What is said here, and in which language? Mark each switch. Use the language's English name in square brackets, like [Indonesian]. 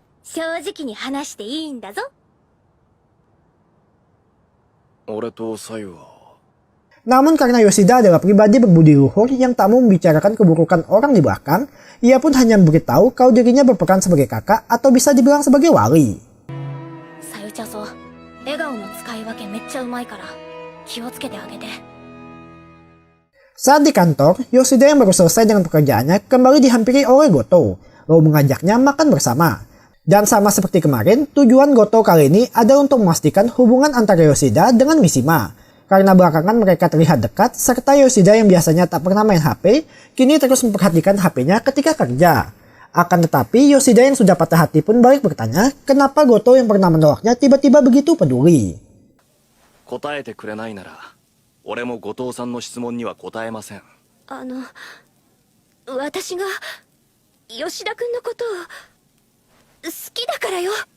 [Japanese] 正直に話していいんだぞ。俺とサユは。 [Indonesian] Namun karena Yoshida adalah pribadi berbudi luhur yang tak mau membicarakan keburukan orang di belakang, ia pun hanya memberitahu kalau dirinya berperan sebagai kakak atau bisa dibilang sebagai wali. [Japanese] さゆちゃそう笑顔の使い分けめっちゃうまいから気をつけてあげて。 [Indonesian] Saat di kantor, Yoshida yang baru selesai dengan pekerjaannya kembali dihampiri oleh Goto, lalu mengajaknya makan bersama. Dan sama seperti kemarin, tujuan Goto kali ini adalah untuk memastikan hubungan antara Yoshida dengan Mishima. Karena belakangan mereka terlihat dekat, serta Yoshida yang biasanya tak pernah main HP, kini terus memperhatikan HP-nya ketika kerja. Akan tetapi, Yoshida yang sudah patah hati pun balik bertanya, kenapa Goto yang pernah menolaknya tiba-tiba begitu peduli. [Japanese] 答えてくれないなら俺も後藤さんの質問には答えません。私が吉田君のことを好きだからよ。